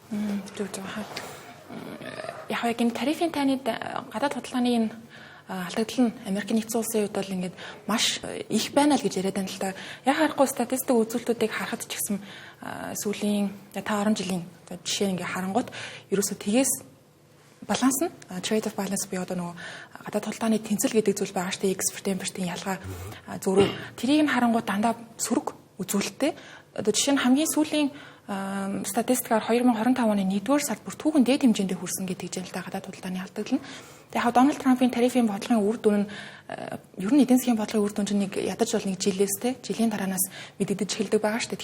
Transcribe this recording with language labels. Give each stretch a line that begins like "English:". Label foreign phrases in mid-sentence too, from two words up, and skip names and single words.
Mongolian: Яг энэ тарифын тайнад гадаад худалдааны энэ алдагдал нь Америкийн нэгдсэн улсын хувьд бол ингээд маш их байна л гэж яриад байна л да. Яг харахгүй статистик үзүүлэлтүүдийг харахад ч гэсэн сүүлийн 5-10 жилийн жишээ ингээд харангуут ерөөсөө тгээс баланс нь
English: trade of balance
Mongolian: буюу одоо нөгөө гадаад худалдааны тэнцэл гэдэг зүйл байгаа штэ
English: export import-
Mongolian: ийн ялгаа зөрүү тэрийг нь харангуут дандаа сөрөг үзүүлэлттэй. Одоо жишээ нь хамгийн сүүлийн статистикаар 2025 оны 1-р сард бүр түүхэн дээд хэмжээндээ хүрсэн гэдэг жишээлтэй гадаад худалдааны алдагдал нь. Тэгээ яг Дональд Трампын тарифын бодлогын үр дүн нь ер нь эдийн засгийн бодлогын үр дүн чинь нэг ядаж бол нэг жилээс те жилийн дараанаас мэдэгдэж эхэлдэг байгаа шүү дээ.